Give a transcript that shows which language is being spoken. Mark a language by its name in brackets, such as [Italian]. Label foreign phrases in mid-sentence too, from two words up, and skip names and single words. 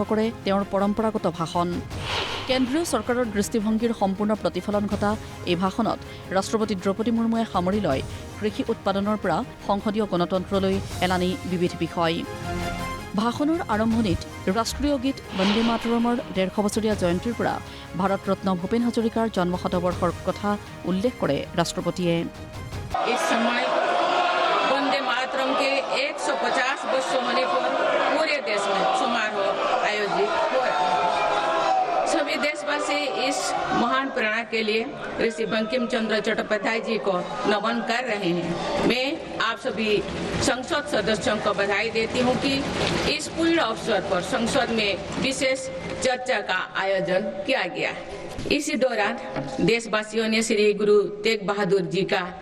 [Assamese] কৰে তেওঁৰ পৰম্পৰাগত ভাষণ কেন্দ্ৰীয় চৰকাৰৰ দৃষ্টিভংগীৰ সম্পূৰ্ণ প্ৰতিফলন ঘটা এই ভাষণত ৰাষ্ট্ৰপতি দ্ৰৌপদী মুৰ্মুৱে সামৰি লয় কৃষি উৎপাদনৰ পৰা সংসদীয় গণতন্ত্ৰলৈ এলানি বিবিধ বিষয় ভাষণৰ আৰম্ভণিত ৰাষ্ট্ৰীয় গীত বন্দে মাতৰমৰ ১৫০ বছৰীয়া জয়ন্তীৰ পৰা ভাৰত ৰত্ন ভূপেন হাজৰিকাৰ জন্ম শতবৰ্ষৰ কথা উল্লেখ কৰে ৰাষ্ট্ৰপতিয়ে [Hindi] इस समय वंदे मातरम के 150 वर्ष होने पर पूरे देश में समारोह आयोजित हो रहा है सभी देशवासी इस महान प्रेरणा के लिए ऋषि बंकिम चंद्र चट्टोपाध्याय जी को नमन कर रहे हैं मैं आप सभी संसद सदस्यों को बधाई देती हूं कि इस पूर्ण अवसर पर संसद में विशेष चर्चा का आयोजन किया गया है इसी दौरान देशवासियों ने श्री गुरु तेग बहादुर जी का